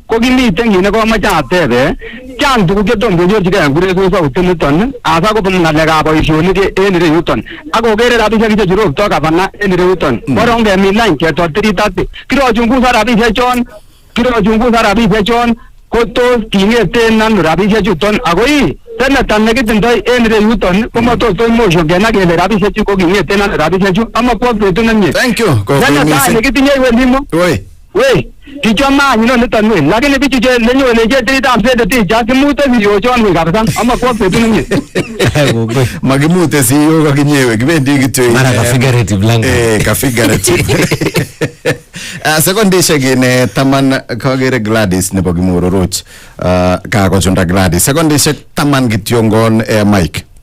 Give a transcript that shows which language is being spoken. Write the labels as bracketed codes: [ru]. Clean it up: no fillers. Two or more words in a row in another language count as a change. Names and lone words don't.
[kln] ko kimiten kit nekomoche atebe chang tuguk chetom kenyorchigei en kuresosautit niton asa kobun ng'alekab boisionik en ireyuton ak kokere rabisiek chechurokto gavana en ireyuton borong kemin line ketot 330 kirochungusan rabisiek chon ko tos kingeten ano rabisiek chuton akoi seneta nekitindoi en ireyuton komatos motion kenai kele rabisiek chu ko kingeten ano rabisiek chu amakwo betut nemie. [en] Thank you. [kln] Seneta nekitinye iwe LIMO. Wei kichome anyun niton wei lakini bichu lenyone chetritab sedeti chakimute siyochon wei kabisa amakwo betut nemie. Makimute siyo kakinyewe kibendi kityo [en] mara ka figurative language [kln] ka figurative sekondishek ine taman kagere Gladys nebo Kimororoch kakochunda Gladys sekondishek taman kityongon Mike